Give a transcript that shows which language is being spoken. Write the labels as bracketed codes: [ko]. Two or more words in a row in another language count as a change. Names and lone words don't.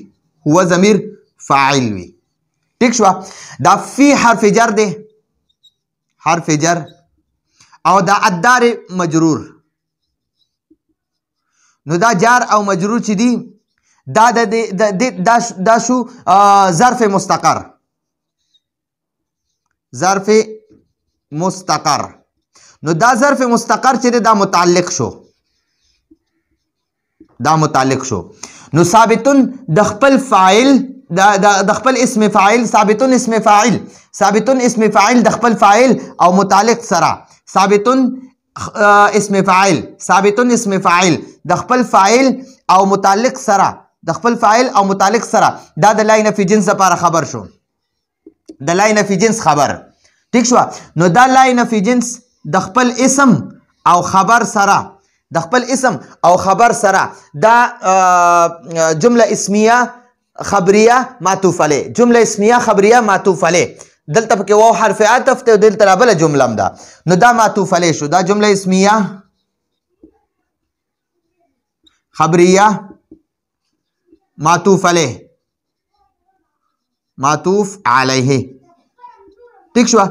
[ps] هو ضمیر فاعل وي. ٹھیک شو؟ دا فی [ar] حرف جر [ps] دی [ar] حرف جر [ps] او دا [ar] الدار مجرور. [ps] نو دا جار او مجرور چې دی دا شو [ar] ظرف مستقر. ظرف مستقر. [ps] نو دا [ar] ظرف مستقر [ps] چې دی دا متعلق شو. دا متعلق شو. نو ثابتون د خپل فاعل د خپل [ar] اسم فاعل ثابتون اسم فاعل. ثابتون اسم فاعل [ps] د خپل فاعل او متعلق سره. [ar] ثابتون اسم فاعل. ثابتون اسم فاعل [ps] د خپل فاعل او متعلق سره. د خپل فاعل او متعلق سره دا د [ar] لا نفي جنس [ps] لپاره خبر شو. د [ar] لا نفي جنس خبر. [ps] ٹھیک شو؟ نو دا [ar] لا نفي جنس [ps] د خپل اسم او خبر سره. د خپل اسم او خبر سره دا [ar] جمله اسمیه خبریه معطوف علیه. جمله اسمیه خبریه معطوف علیه. [ps] دلته پکې واو [ar] حرف عطف [ps] ته دلته لا بل جمله هم ده. نو دا [ar] معطوف علیه [ps] شو. دا [ar] جمله اسمیه خبریه معطوف علیه. معطوف علیه. [ps] ٹھیک شو؟